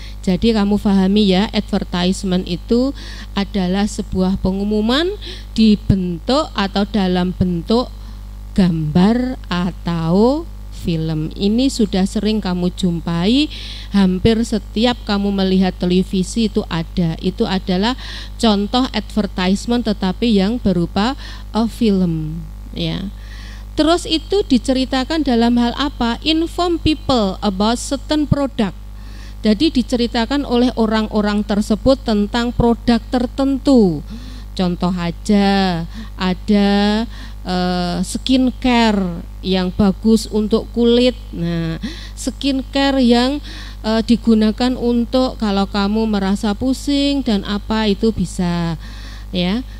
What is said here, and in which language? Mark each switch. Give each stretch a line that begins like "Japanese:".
Indonesian: Jadi kamu pahami ya, advertisement itu adalah sebuah pengumuman dibentuk atau dalam bentuk gambar atau film. Ini sudah sering kamu jumpai, hampir setiap kamu melihat televisi itu ada. Itu adalah contoh advertisement tetapi yang berupa a film, ya. Terus itu diceritakan dalam hal apa?
English: Inform people about certain product.
Indonesian: Jadi diceritakan oleh orang-orang tersebut tentang produk tertentu. Contoh aja, ada skincare yang bagus untuk kulit. Nah, skincare yang digunakan untuk kalau kamu merasa pusing dan apa itu bisa, ya.